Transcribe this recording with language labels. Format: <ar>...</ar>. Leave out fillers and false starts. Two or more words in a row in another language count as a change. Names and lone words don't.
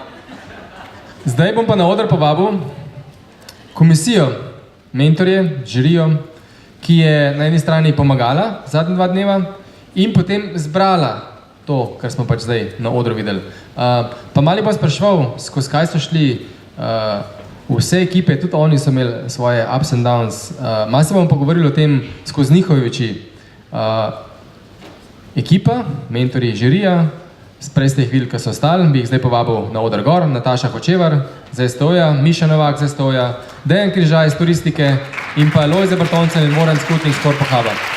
<sl>Zdaj bom pa na oder povabil komisijo, mentorje, žirijo, ki je na eni strani pomagala zadnja 2 dneva in potem zbrala to, kar smo pač zdaj na odru videli. Pa mali bom spraševal, skozi kaj so šli vse ekipe, tudi oni so imeli svoje</sl> <en>ups and downs.</en> <sl>Malo se bomo pogovorili o tem skozi njihove oči. Ekipa, mentorji, žirija, prej ste jih videli, ki so ostali, bi jih zdaj povabil na oder gor, Nataša Hočevar z STO-ja, Miša Novak z STO-ja, Dejan Križaj z turistike in pa Lojze Bartoncen in Moran Skutnik z Korpo Huba.</sl>